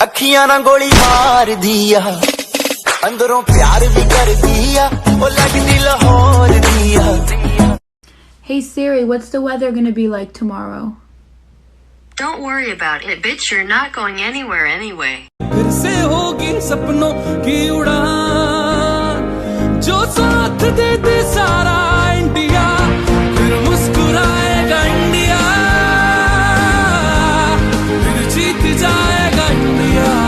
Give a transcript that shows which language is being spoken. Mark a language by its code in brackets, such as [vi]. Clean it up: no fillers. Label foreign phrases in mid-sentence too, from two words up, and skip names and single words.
[pa] ਕੁੜੀਆਂ ਨਾ ਗੋਲੀ ਮਾਰ ਦਿਆ ਅੰਦਰੋਂ ਪਿਆਰ ਭੀ ਕਰ ਦਿਆ ਵੋ ਲਗਦੀ ਲਾਹੌਰ ਦਿਆ। [en] Hey Siri, what's the weather gonna be like tomorrow? Don't worry about it, bitch. You're not going anywhere anyway. [hi] फिर से होगी सपनों की उड़ान जो साथ दे दे सारा इंडिया फिर मुस्कुराएगा इंडिया फिर जीत जाएगा इंडिया।